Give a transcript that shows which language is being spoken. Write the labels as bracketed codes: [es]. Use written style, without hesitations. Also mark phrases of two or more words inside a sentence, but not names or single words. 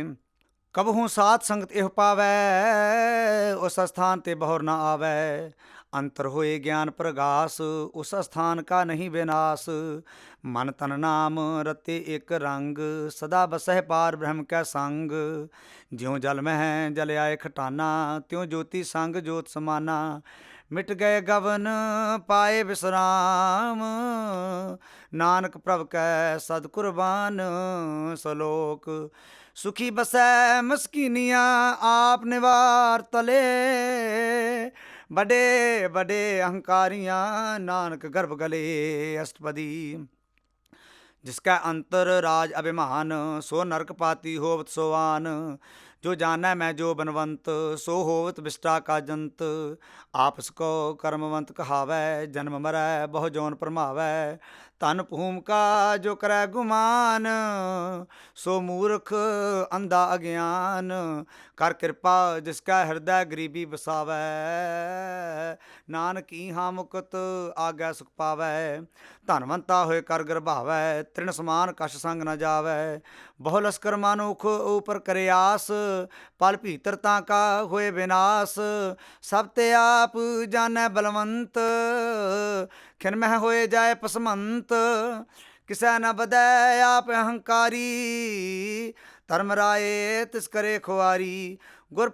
[pa] ਕਬਹੂ ਸਾਧ ਸੰਗਤ ਇਹ ਪਾਵੈ, ਉਸ ਅਸਥਾਨ ਤੇ ਬਹੁਰ ਨਾ ਆਵੈ, ਅੰਤਰ ਹੋਏ ਗਿਆਨ ਪ੍ਰਗਾਸ, ਉਸ ਅਸਥਾਨ ਕਾ ਨਹੀਂ ਵਿਨਾਸ਼, ਮਨ ਤਨ ਨਾਮ ਰਤੇ ਇੱਕ ਰੰਗ, ਸਦਾ ਬਸਹਿ ਪਾਰ ਬ੍ਰਹਮ ਕੈ ਸੰਗ, ਜਿਉ ਜਲ ਮਹਿ ਜਲ ਆਏ ਖਟਾਨਾ, ਤਿਉ ਜੋਤੀ ਸੰਗ ਜੋਤ ਸਮਾਨਾ, ਮਿਟ ਗਏ ਗਵਨ ਪਾਏ ਵਿਸਰਾਮ, ਨਾਨਕ ਪ੍ਰਭ ਕੈ ਸਦ ਕੁਰਬਾਨ। ਸਲੋਕ ਸੁਖੀ ਬਸੈ ਮਸਕੀਨੀਆਂ, ਆਪ ਨਿਵਾਰ ਤਲੇ, ਬੜੇ ਬੜੇ ਅਹੰਕਾਰੀਆਂ, ਨਾਨਕ ਗਰਭ ਗਲੇ। ਅਸ਼ਟਪਦੀ जिसका अंतर राज अभिमान, सो नरक पाती होवत सोवान, जो जानै मैं जो बनवंत, सो होवत विष्टा का जंत, आपस को कर्मवंत कहावै, जन्म मरै बहु जौन भरमावै, धन भूम का जो करै गुमान, सो मूर्ख अंधा अज्ञान, कर कृपा जिसका हृदय गरीबी बसावै, नानक ईहा मुकत आगै सुख पावै, ਧਨਵੰਤਾ ਹੋਏ ਕਰ ਗਰਭਾਵੈ, ਤ੍ਰਿਣ ਸਮਾਨ ਕਛ ਸੰਗ ਨ ਜਾਵੈ, ਬਹੁ ਲਸਕਰ ਮਾਨੁਖ ਉਪਰ ਕਰੇ ਆਸ, ਪਲ ਭੀਤਰ ਤਾਂ ਕਾ ਹੋਏ ਵਿਨਾਸ਼, ਸਭ ਤੇ ਆਪ ਜਾਣੈ ਬਲਵੰਤ, ਖਿਨ ਮਹਿ ਹੋਏ ਜਾਏ ਪਸਮੰਤ, ਕਿਸੈ ਨ ਬਦੈ ਆਪ ਅਹੰਕਾਰੀ, ਧਰਮ ਰਾਏ ਤਿਸ ਕਰੇ ਖੁਆਰੀ, ਗੁਰ